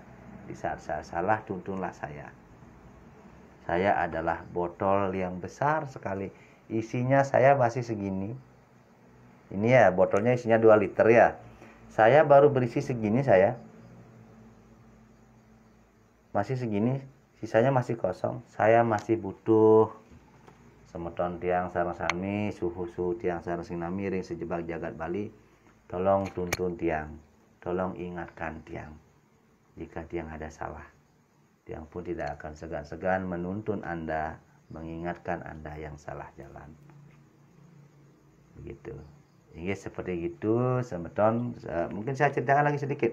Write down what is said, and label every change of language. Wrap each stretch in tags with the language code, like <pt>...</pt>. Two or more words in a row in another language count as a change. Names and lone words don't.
<id>Di saat saya salah, tuntunlah saya. Saya adalah botol yang besar sekali. Isinya saya masih segini. Ini ya, botolnya isinya 2 liter ya. Saya baru berisi segini saya. Masih segini. sisanya masih kosong. Saya masih butuh</id> <ban>semeton tiang sareng sami, suhu tiang sareng sinami ring sejebak jagat Bali.</ban> <id>Tolong tuntun tiang, tolong ingatkan tiang jika tiang ada salah. Tiang pun tidak akan segan-segan menuntun Anda, mengingatkan Anda yang salah jalan. Begitu. Jadi seperti itu semeton. Mungkin saya ceritakan lagi sedikit.</id>